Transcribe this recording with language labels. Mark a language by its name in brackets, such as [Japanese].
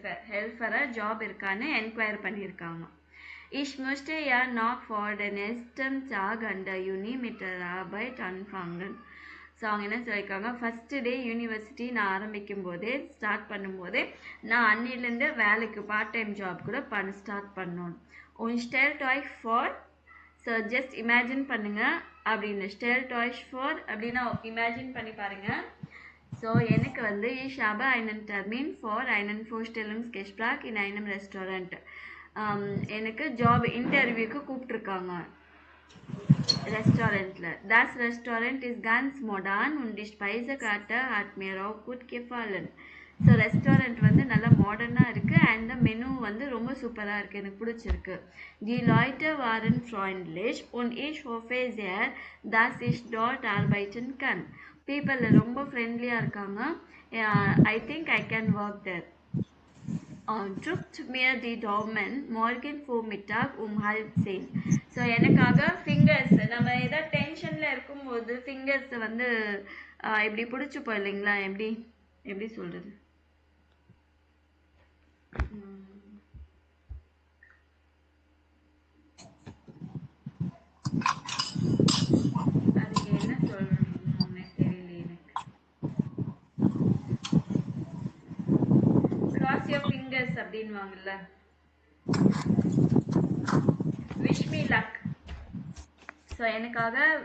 [Tamil] ஹெல்ப்பராக job இருக்கான்னு enquire பண்ணியிருக்காங்க. [German] Ich möchte ja noch vor den nächsten Tag an der Uni mit der Arbeit anfangen. [Tamil] So அவங்க என்ன சொல்லியிருக்காங்க, first day university நான் ஆரம்பிக்கும் போதே ஸ்டார்ட் பண்ணும்போதே நான் அன்னிலேருந்து வேலைக்கு பார்ட் டைம் ஜாப் கூட ஸ்டார்ட் பண்ணணும். உன் [German] stellt euch vor, [Tamil] so just imagine பண்ணுங்க அப்படின்னு. [German] stellt euch vor [Tamil] அப்படின்னா இமேஜின் பண்ணி பாருங்க. ஸோ எனக்கு வந்து [German] ich habe einen Termin vor einen Vorstellungsgespräch in einem Restaurant. [Tamil] எனக்கு ஜாப் இன்டர்வியூக்கு கூப்பிட்ருக்காங்க ரெஸ்டாரண்ட்டில். [German] Das Restaurant ist ganz modern und die Speisekarte hat mir auch gut gefallen. [Tamil] So restaurant வந்து நல்லா மாடர்னாக இருக்குது அண்ட் மெனு வந்து ரொம்ப சூப்பராக இருக்குது, எனக்கு பிடிச்சிருக்கு. [German] Die Leute waren freundlich und ich hoffe sehr, dass ich dort arbeiten kann. [Tamil] People ரொம்ப ஃப்ரெண்ட்லியாக இருக்காங்க. [English] I think I can work there. [German] Drückt mir die Daumen morgen Vormittag 10:30. [Tamil] So எனக்காக ஃபிங்கர்ஸ், நம்ம ஏதாவது டென்ஷனில் இருக்கும்போது ஃபிங்கர்ஸை வந்து இப்படி பிடிச்சிப்போம் இல்லைங்களா, எப்படி சொல்கிறது, அதுக்கு என்ன சொல்லணும்னு தெரியல எனக்கு. [English] Cross your fingers [Tamil] அப்படின்வாங்கல்ல. [English] Wish me luck. [Tamil] So எனக்காக